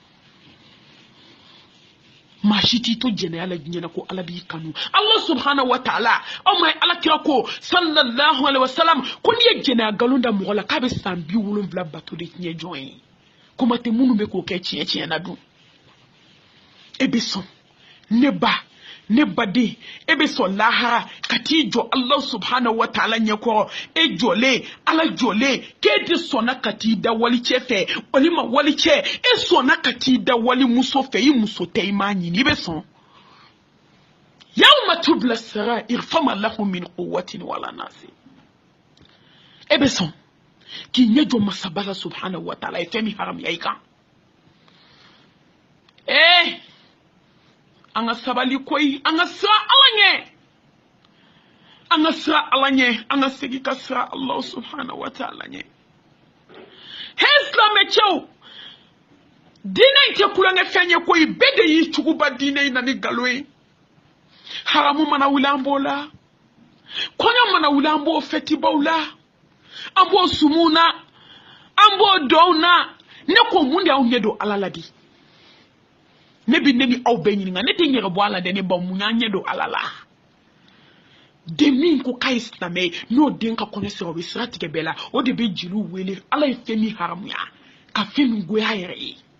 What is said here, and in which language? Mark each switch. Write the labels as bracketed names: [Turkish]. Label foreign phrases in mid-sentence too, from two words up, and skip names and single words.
[Bambara] maa si t'i to jɛnɛya la diɲɛ na ko ala b'i kanu ala [Arabic] سبحانه وتعالى [Bambara] aw ma ala kira ko [Arabic] صلى الله عليه وسلم [Bambara] ko n'i ye jɛnɛya nkalon da mɔgɔ la k'a bɛ san 70 bato de tiɲɛ jɔn ye kuma tɛ minnu bɛ k'o kɛ tiɲɛ na dun e bɛ sɔn ne baden e bɛ sɔn lahara ka t'i jɔ ala [Arabic] سبحانه وتعالى [Bambara] ɲɛkɔrɔ e jɔlen ala jɔlen k'e de sɔnna ka t'i da wali cɛ fɛ walima wali cɛ e sɔnna ka t'i da wali muso fɛ i muso tɛ i m'a ɲini i bɛ sɔn [Arabic] يوم تبلى السرائر فما له من قوة ولا ناصر [Bambara] e bɛ sɔn k'i ɲɛ jɔ masaba la [Arabic] سبحانه وتعالى [Bambara] ye fɛn min haramuya i kan an ka sabali koyi an ka sira ala ɲɛ an ka sira ala ɲɛ an ka segi ka sira Allah [Arabic] سبحانه وتعالى [Bambara] ɲɛ he silamɛ cɛw diinɛ in tɛ kulonkɛ fɛn ye koyi bɛɛ de y'i cogoba diinɛ in na ni nkalon ye haramu mana wuli an b'o la kɔɲɔ mana wuli an b'o fɛtibaw la an b'o sumu na an b'o dɔw na ne ko mun de y'aw ɲɛ don ala la di ne bi ne ni aw bɛɛ ɲininka ne tɛ ɲɛgɛ bɔ ala dɛ ne ba mun y'an ɲɛ don ala la den min ko k'a ye silamɛ ye n'o den ka kɔɲɔ sera o bɛ sira tigɛ bɛɛ la o de bɛ jeliw wele ala ye fɛn min haramuya ka fɛn min goya yɛrɛ ye